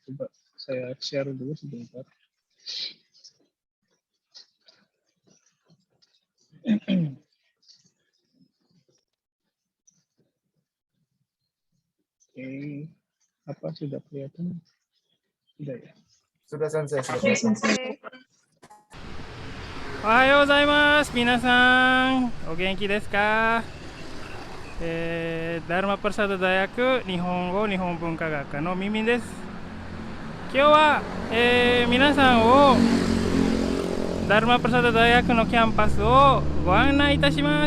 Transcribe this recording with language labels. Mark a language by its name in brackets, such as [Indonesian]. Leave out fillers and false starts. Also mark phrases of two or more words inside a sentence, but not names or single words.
[Indonesian] Coba saya share dulu sebentar. Oke, apa sudah kelihatan? Sudah ya. Sudah Sensei. Sensei. [Japanese] おはようございます。皆さん、お元気ですか？ダルマプラサダ大学日本語日本文化学科のミミンです。今日は、皆さんをダルマプラサダ大学のキャンパスをご案内いたします。